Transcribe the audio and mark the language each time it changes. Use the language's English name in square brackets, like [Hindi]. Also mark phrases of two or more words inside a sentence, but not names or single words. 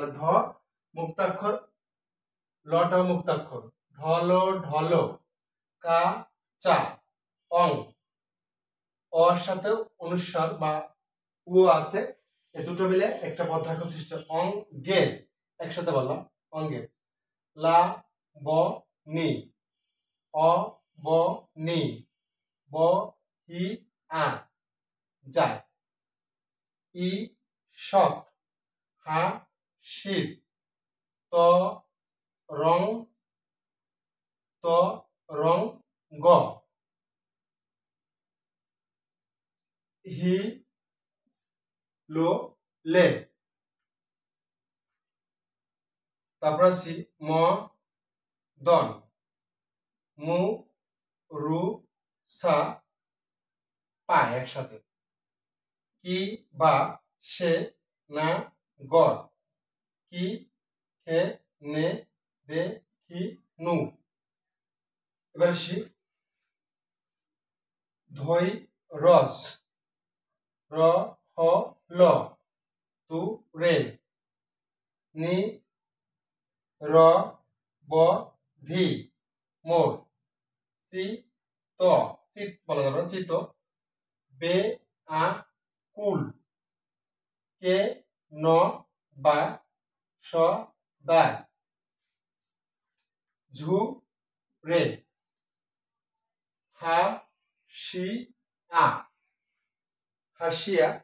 [Bangla] তাহলে ঢ মুক্তাক্ষর, লটাও মুক্তাক্ষর, ঢল ঢল কা চা অং, অর সাথে অনুস্বার বা উ আছে, এই দুটো মিলে একটা বদ্ধাক্ষর সৃষ্টি, অং গের, একসাথে বললাম অঙ্গের। লা ব নি, অ ব নি, ব হি আ যায়, ই সৎ হা শির, ত রং গ, হি লো লে। তারপর আসি ম দন, মু রু সা পায় একসাথে, কি বা সে না গড়, কি খে নে দে কি নু। এবার আসি ধৈ রস, র হ ল তু রে, নি র ব ধি মোর, সি ত চিত বলা যাবে না, চিত, বে আ কুল, কে ন বা স দায় ঝু রে হা শি আ হাসিয়া।